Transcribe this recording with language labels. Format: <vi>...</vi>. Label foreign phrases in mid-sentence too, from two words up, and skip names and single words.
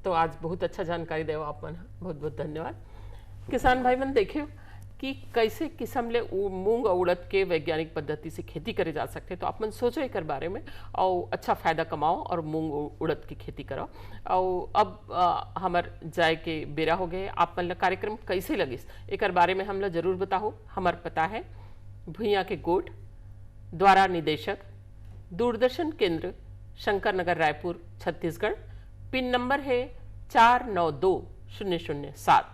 <hne>तो आज बहुत अच्छा जानकारी देव आप मन, बहुत बहुत धन्यवाद। किसान भाई मन देखियो कि कैसे किस्म ले मूंग और उड़द के वैज्ञानिक पद्धति से खेती करे जा सकते, तो आप मन सोचो एक बारे में और अच्छा फायदा कमाओ और मूंग उड़द की खेती करो। और अब हमार जाए के बेरा हो गए, आप मन ला कार्यक्रम कैसे लगिस एक बारे में हम ला जरूर बताओ। हमार पता है भुइयां के गोट, द्वारा निदेशक, दूरदर्शन केंद्र, शंकर नगर, रायपुर, छत्तीसगढ़। पिन नंबर है 492007।</hne>